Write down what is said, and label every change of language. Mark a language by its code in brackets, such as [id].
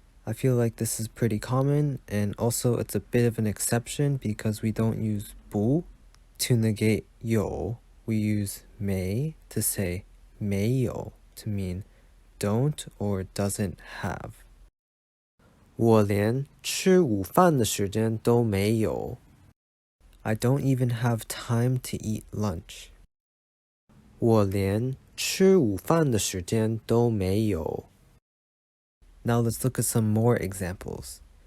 [en] I feel like this is pretty common, and also it's a bit of an exception because we don't use 不 to negate 有. We use 没 to say 没有 to mean don't or doesn't have. [zh] 我连吃午饭的时间都没有. [en] I don't even have time to eat lunch. [zh] 我连吃午饭的时间都没有. [en] Now let's look at some more examples.